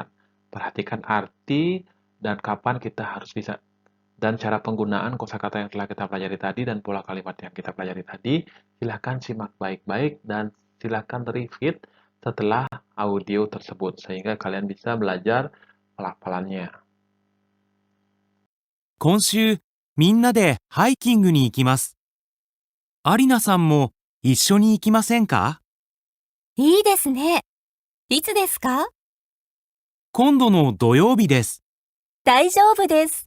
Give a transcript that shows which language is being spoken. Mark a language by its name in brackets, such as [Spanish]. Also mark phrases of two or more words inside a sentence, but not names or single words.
[Indonesian] Perhatikan arti dan kapan kita harus bisa dan cara penggunaan kosakata yang telah kita pelajari tadi dan pola kalimat yang kita pelajari tadi. Silakan simak baik-baik dan silakan repeat setelah audio tersebut sehingga kalian bisa belajar pelafalannya. [Japanese] 今週、みんなでハイキングに行きます。アリナさんも一緒に行きませんか？いいですね。いつですか？今度の土曜日です。大丈夫です。